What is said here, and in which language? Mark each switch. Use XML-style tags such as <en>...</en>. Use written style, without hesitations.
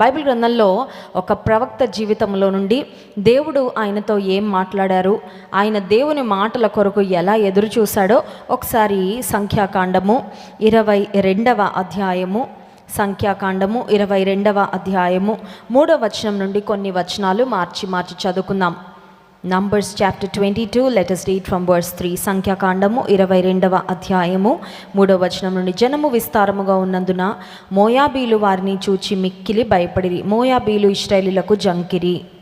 <te>Bible గ్రంథంలో ఒక ప్రవక్త జీవితంలో నుండి దేవుడు ఆయనతో ఏం మాట్లాడారు, ఆయన దేవుని మాటల కొరకు ఎలా ఎదురు చూశాడో ఒకసారి సంఖ్యాకాండము 22వ అధ్యాయము, సంఖ్యాకాండము 22వ అధ్యాయము 3వ వచనం నుండి కొన్ని వచనాలు మార్చి చదువుకుందాం.</te> <en>Numbers chapter 22, let us read from verse 3.</en> <te>సంఖ్యాకాండము 22వ అధ్యాయము 3వ వచనం నుండి. జనము విస్తారముగా ఉన్నందున మోయాబీలు వారిని చూచి మిక్కిలి భయపడిరి. మోయాబీలు ఇశ్రాయేలీయులకు జంకిరి.</te>